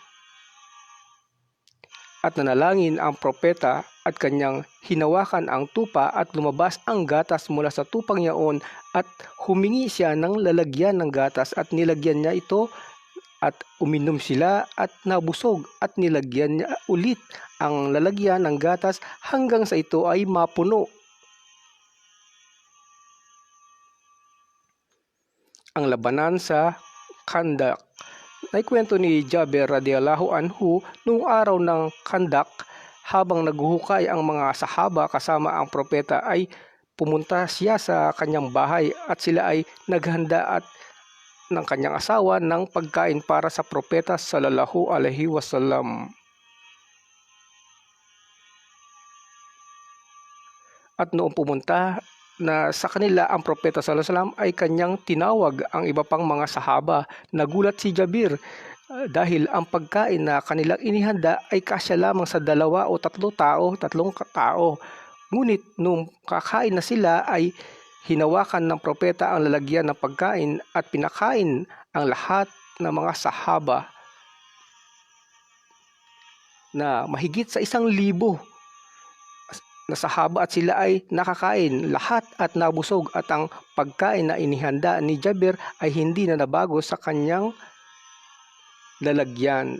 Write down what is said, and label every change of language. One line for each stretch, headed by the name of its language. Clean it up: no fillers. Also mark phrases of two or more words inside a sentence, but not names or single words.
Filipino: At nanalangin ang propeta at kanyang hinawakan ang tupa at lumabas ang gatas mula sa tupang yaon at humingi siya ng lalagyan ng gatas at nilagyan niya ito at uminom sila at nabusog at nilagyan niya ulit ang lalagyan ng gatas hanggang sa ito ay mapuno. Ang labanan sa Khandak. Naikwento ni Jabir
Arabic: رضي الله عنه
Filipino: noong araw ng Khandak habang naghuhukay ang mga sahaba kasama ang propeta ay pumunta siya sa kanyang bahay at sila ay naghanda at ng kanyang asawa ng pagkain para sa propeta
Arabic: صلى الله عليه وسلم.
Filipino: At noong pumunta na sa kanila ang propeta
Arabic: صلى الله عليه وسلم
Filipino: ay kanyang tinawag ang iba pang mga sahaba. Nagulat si Jabir dahil ang pagkain na kanilang inihanda ay kasya lamang sa 2 o 3 tao. Ngunit nung kakain na sila ay hinawakan ng propeta ang lalagyan ng pagkain at pinakain ang lahat ng mga sahaba na mahigit sa 1,000 na sahaba at sila ay nakakain lahat at nabusog at ang pagkain na inihanda ni Jabir ay hindi na nabago sa kanyang lalagyan.